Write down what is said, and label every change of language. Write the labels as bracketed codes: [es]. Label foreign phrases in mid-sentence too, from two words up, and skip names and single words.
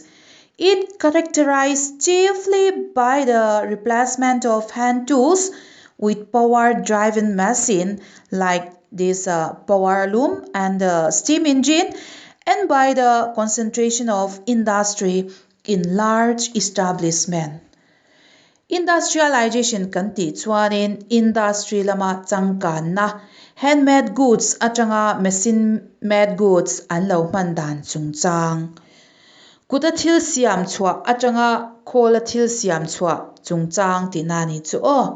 [en] It characterized chiefly by the replacement of hand tools with power-driven machine like this power loom and the steam engine, and by the concentration of industry in large establishment. [lus] Industrialization kan ti chuanin industry lama changkan na [en] handmade goods [lus] atanga [en] machine made goods [lus] an lo man dan chungchang. Kuta thil siam chua atanga khola thil siam chua chungchang ti nani chu o.